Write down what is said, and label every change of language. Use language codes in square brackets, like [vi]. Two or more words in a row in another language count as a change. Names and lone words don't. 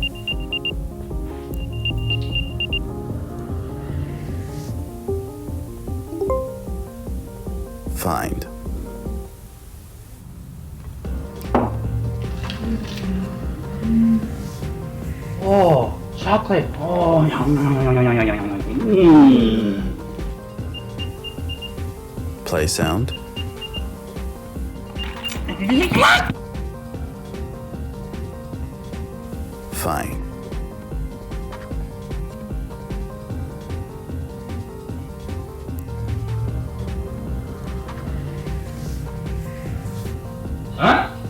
[en] Find. Oh, chocolate. Oh, yum, yum, yum, yum, yum, yum, yum. Play sound. Fine. Huh?